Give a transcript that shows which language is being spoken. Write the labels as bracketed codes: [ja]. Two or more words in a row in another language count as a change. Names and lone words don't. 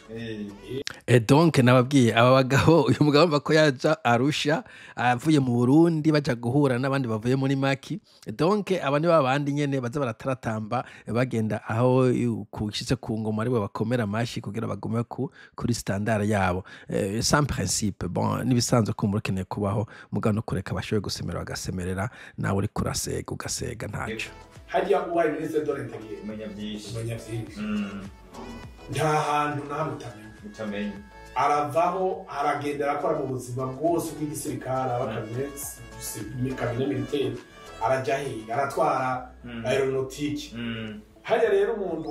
[rn] donc nababwiye aba bagabo uyu mugabo mva ko yaja Arusha avuye mu Burundi baja guhura n'abandi bavuye muri Maki donc aba ni babandi nyene baza barataratamba bagenda aho kushitse ku ngoma aribo bakomera amashi kugira bagume kuri standard yabo [fr] sans principe [rn] bon nibisanzwe ko murukeneye kubaho mugabo no kureka bashoye gusemera bagasemerera nawe uri kurasega ugasega ntaco hajya uwaye [fr] ministre de l'intérieur [rn] menya byinshi nta hantu utamenya aravaho aragenda arakora mu buzima bwose bw'igisirikare kabine militaire arajya he aratwara aeronautique hajya rero umuntu